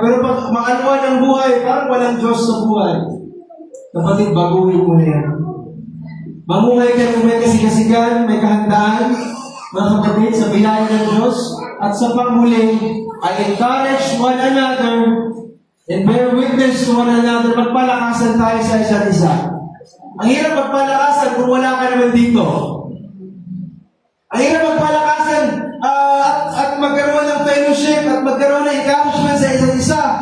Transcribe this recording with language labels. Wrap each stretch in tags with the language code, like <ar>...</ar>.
<tl>Pero pag maanuan ang buhay, parang walang Diyos sa buhay. Kapatid, baguhin mo na yan. Mamuhay ka kung may kasigasigan, may kahandaan, mga kapatid, sa biyaya ng Diyos. At sa panghuli,</tl> <en>I encourage one another and bear witness to one another.</en> <tl>Magpalakasan tayo sa isa't isa. Ang hirap magpalakasan kung wala ka naman dito. Ang hirap magpalakasan at magkaroon ng fellowship at magkaroon ng encouragement sa isa't isa.</tl>